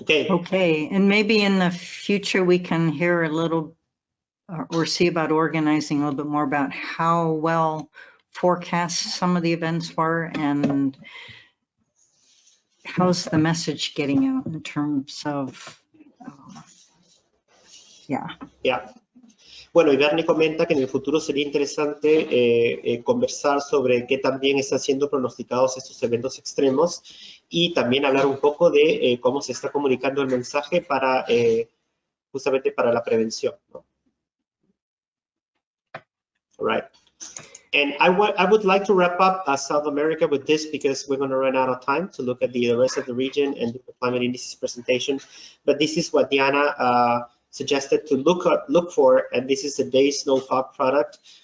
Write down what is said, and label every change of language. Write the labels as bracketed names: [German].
[English] Okay, and maybe in the future we can hear a little or see about organizing a little bit more about how well forecast some of the events were and how's the message getting out in terms of, Yeah. [Spanish] Bueno, y Bernie comenta que en el futuro sería interesante conversar sobre qué también están siendo pronosticados estos eventos extremos y también hablar un poco de cómo se está comunicando el mensaje para justamente para la prevención, ¿no? [English] All right. And I would like to wrap up South America with this because we're going to run out of time to look at the rest of the region and do the climate indices presentation. But this is what Diana suggested to look for, and this is the day snowfall product.